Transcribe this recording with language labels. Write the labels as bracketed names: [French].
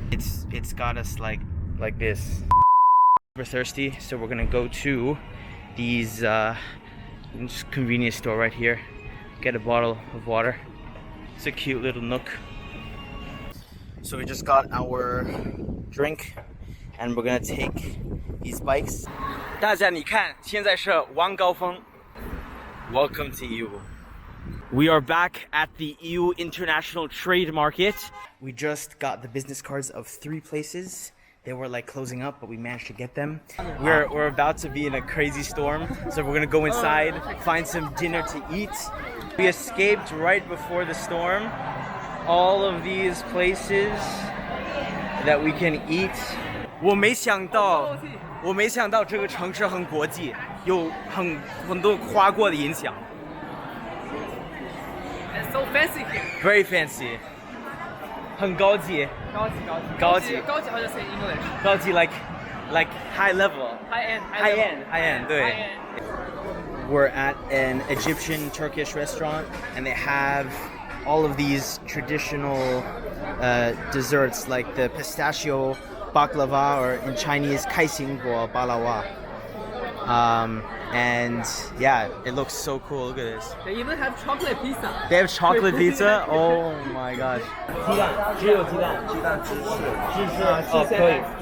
[English] It's got us like this. We're thirsty, so we're gonna go to these convenience store right here, get a bottle of water. It's a cute little nook. So we just got our drink, and we're gonna take these bikes. [Chinese] 大家你看，现在是晚高峰。 [English] Welcome to Yiwu. We are back at the Yiwu International Trade Market. We just got the business cards of 3 places. They were like closing up, but we managed to get them. We're about to be in a crazy storm, so we're gonna go inside, find some dinner to eat. We escaped right before the storm. All of these places that we can eat. [Chinese] 我没想到这个城市很国际，有很多跨国的音响。 [English] It's so fancy here. Very fancy. [Chinese] 很高级。 [English] 高级 how to say English? 高级 like like high level. High end. 对。 We're at an Egyptian Turkish restaurant, and they have all of these traditional desserts like the pistachio baklava, or in Chinese 开心果 balawa. And yeah, it looks so cool. Look at this. They even have chocolate pizza. They have chocolate pizza? Oh my gosh. [Chinese] 鸡蛋，只有鸡蛋，鸡蛋芝士，哦，可以。